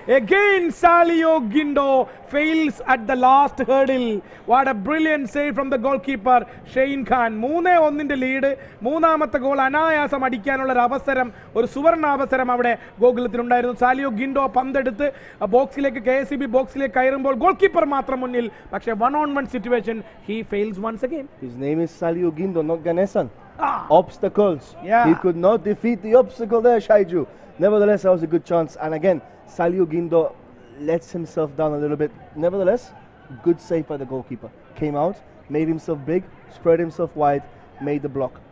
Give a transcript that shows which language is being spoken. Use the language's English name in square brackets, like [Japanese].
[English] Again, Salio Gindo fails at the last hurdle. What a brilliant save from the goalkeeper Shane Khan. [Malayalam] 3-1 lead. മൂന്നാമത്തെ goal അനായാസം അടിക്കാനുള്ള ഒരു അവസരം, ഒരു സുവർണ അവസരം അവിടെ ഗോകുലത്തിനുണ്ടായിരുന്നു. സാലിയോ ഗിൻഡോ പന്തെടുത്ത് ബോക്സിലേക്ക്, KSEB ബോക്സിലേക്ക് കയറുമ്പോൾ ഗോൾകീപ്പർ മാത്രം മുന്നിൽ. പക്ഷേ 1-on-1 situation, [English] he fails once again. His name is Salio Gindo, not Ganesan. Obstacles. Yeah. He could not defeat the obstacle there, Shaiju. Nevertheless, that was a good chance. And again, Salio Gindo lets himself down a little bit. Nevertheless, good save by the goalkeeper. Came out, made himself big, spread himself wide, made the block.